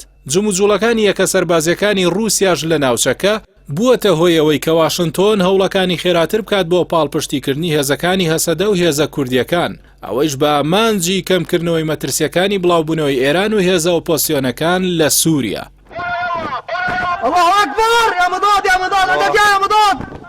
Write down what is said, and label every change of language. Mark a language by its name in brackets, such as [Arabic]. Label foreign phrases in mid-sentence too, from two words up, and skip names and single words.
[Central Kurdish] جموجوڵەکانی یەکە سەربازیەکانی رووسیاش لە ناوچەکە بووەتە هۆیەوەی کە واشنتۆن هەوڵەکانی خێراتر بکات بۆ پاڵپشتیکردنی هێزەکانی هەسەدە و هێزە کوردیەکان، ئەوەیش بە ئامانجی کەمکردنەوەی مەترسیەکانی بڵاوبوونەوەی ئێران و هێزە ئۆپۆسیۆنەکان لە سووریا. [Arabic] الله أكبر يا مضاد يا مضاد أدك يا مضاد